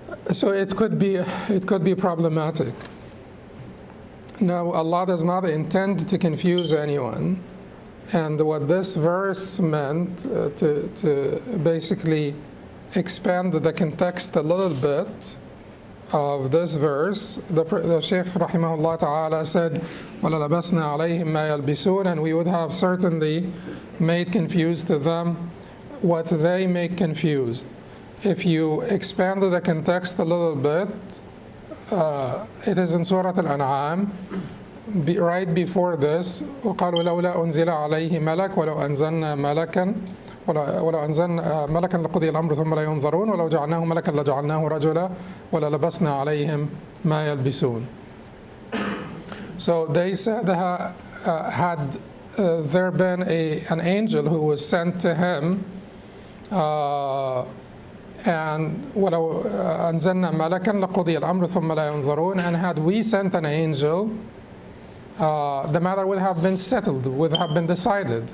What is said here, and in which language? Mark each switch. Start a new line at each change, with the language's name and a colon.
English: So it could be problematic. Now, Allah does not intend to confuse anyone, and what this verse meant to basically expand the context a little bit of this verse, the Shaykh rahimahullah ta'ala said,
Arabic: وَلَلَبَسْنَا عَلَيْهِمْ مَا يَلْبِسُونَ,
English: and we would have certainly made confused to them what they make confused. If you expand the context a little bit, it is in Surah Al-An'am, right before this,
Arabic: وقالوا لولا أنزل عليه ملك ولو أنزلنا ملكا ولو أنزلنا ملكا لقضي الأمر ثم لا ينظرون ولو جعلناه ملكا لجعلناه رجلا وللبسنا عليهم ما يلبسون.
English: So they said, had there been an angel who was sent to him, and
Arabic: ولو أنزلنا ملكا لقضي الأمر ثم لا ينظرون,
English: and had we sent an angel, the matter would have been settled, would have been decided.